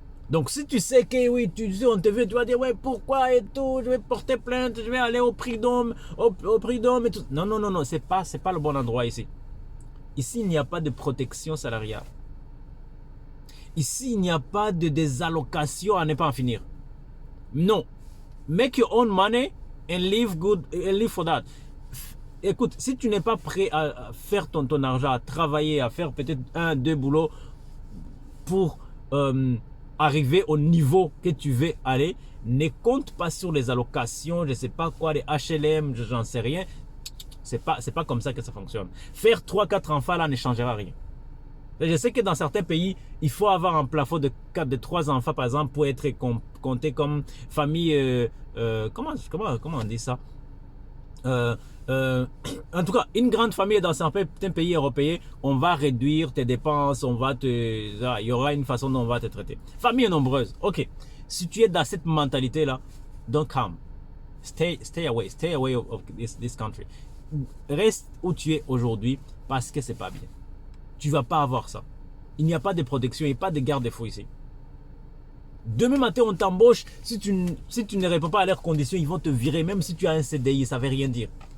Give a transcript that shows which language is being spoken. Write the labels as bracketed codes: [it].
[fr] Donc si tu sais que oui, on te veut, tu vas dire ouais, pourquoi et tout, je vais porter plainte, je vais aller au prud'homme, au prud'homme et tout. Non, non, non, non, c'est pas le bon endroit ici. Ici, il n'y a pas de protection salariale. Ici, il n'y a pas de désallocation à ne pas en finir. Non. [en] Make your own money and live good and live for that. [fr] Écoute, si tu n'es pas prêt à faire ton argent, à travailler, à faire peut-être 1-2 boulots pour arriver au niveau que tu veux aller, ne compte pas sur les allocations, je ne sais pas quoi, les HLM, j'en sais rien. C'est pas comme ça que ça fonctionne. Faire 3-4 enfants là ne changera rien. Je sais que dans certains pays, il faut avoir un plafond de 3 enfants par exemple pour être compté comme famille. Comment on dit ça? En tout cas, une grande famille dans certains pays européens, on va réduire tes dépenses, il y aura une façon dont on va te traiter. Famille nombreuse, ok. Si tu es dans cette mentalité-là, [en] don't come. Stay away of this country. [fr] Reste où tu es aujourd'hui parce que c'est pas bien. Tu vas pas avoir ça. Il n'y a pas de protection, il n'y a pas de garde-fou ici. Demain matin, on t'embauche. Si tu ne réponds pas à leurs conditions, ils vont te virer. Même si tu as un CDI, ça ne veut rien dire.